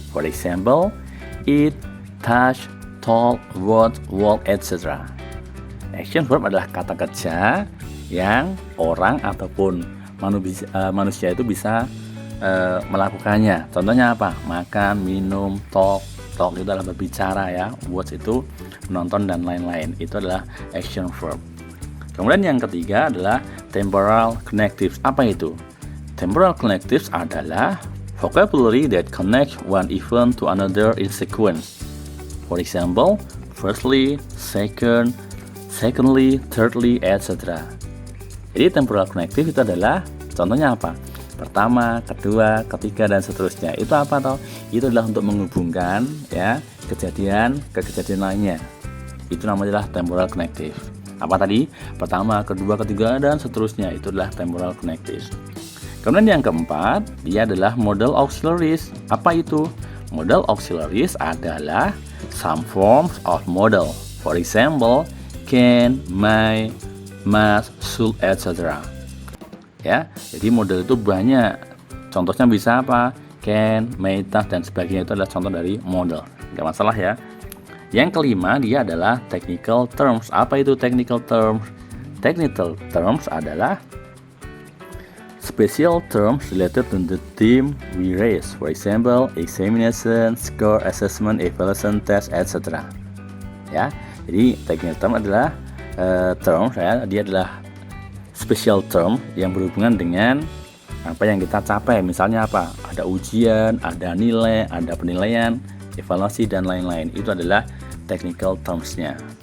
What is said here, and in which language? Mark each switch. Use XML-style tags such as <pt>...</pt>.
<en>For example, eat, touch, talk, watch, walk, etc.</en> <id>Action verb adalah kata kerja yang orang ataupun manusia itu bisa melakukannya. Contohnya apa? Makan, minum, talk itu adalah berbicara ya, watch itu menonton, dan lain-lain. Itu adalah action verb. Kemudian yang ketiga adalah temporal connectives. Apa itu?</id> <en>Temporal connectives adalah vocabulary that connects one event to another in sequence. For example, firstly, secondly, thirdly, etc.</en> <id>Jadi temporal connective itu adalah contohnya apa? Pertama, kedua, ketiga, dan seterusnya. Itu apa toh? Itu adalah untuk menghubungkan ya kejadian ke kejadian lainnya. Itu namanya adalah temporal connective. Apa tadi? Pertama, kedua, ketiga, dan seterusnya. Itu adalah temporal connective. Kemudian yang keempat, dia adalah modal auxiliaries. Apa itu?</id> <en>Modal auxiliaries adalah some forms of modal. For example, can, may, must, should, etc.</en> <id>Ya, jadi modal itu banyak. Contohnya bisa apa? Can, may, must, dan sebagainya. Itu adalah contoh dari modal. Nggak masalah ya. Yang kelima, dia adalah technical terms. Apa itu</id> <en>technical terms? Technical terms adalah special terms related to the theme we raise. For example, examination, score, assessment, evaluation, test, etc.</en> <id>Ya, jadi technical term adalah terms ya, dia adalah special term yang berhubungan dengan apa yang kita capai. Misalnya apa? Ada ujian, ada nilai, ada penilaian, evaluasi, dan lain-lain. Itu adalah technical terms-nya.</id>